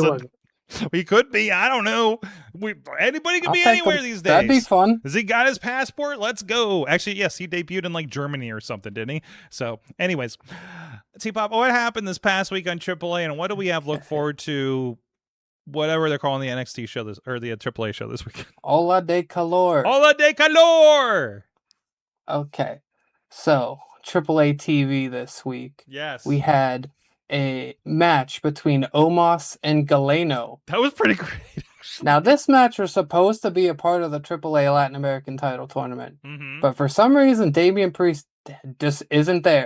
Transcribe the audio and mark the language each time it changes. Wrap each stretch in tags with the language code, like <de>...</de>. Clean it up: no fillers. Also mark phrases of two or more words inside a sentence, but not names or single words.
<en>wasn't. He could be. I don't know. Anybody can I'll be take anywhere him. these days. That'd be fun. Has he got his passport? Let's go. Actually, yes, he debuted in like Germany or something, didn't he? So, anyways, T-Pop, what happened this past week on AAA, and what do we have look forward to? Whatever they're calling the NXT show this or the AAA show this weekend.</en> <es>Hola de calor. Hola de calor.</es> <en>Okay, so AAA TV this week. Yes, We had a match between Omos and Galeno. that was pretty great. Now, this match was supposed to be a part of the AAA Latin American title tournament, Mm-hmm. but for some reason, Damian Priest just isn't there.</en>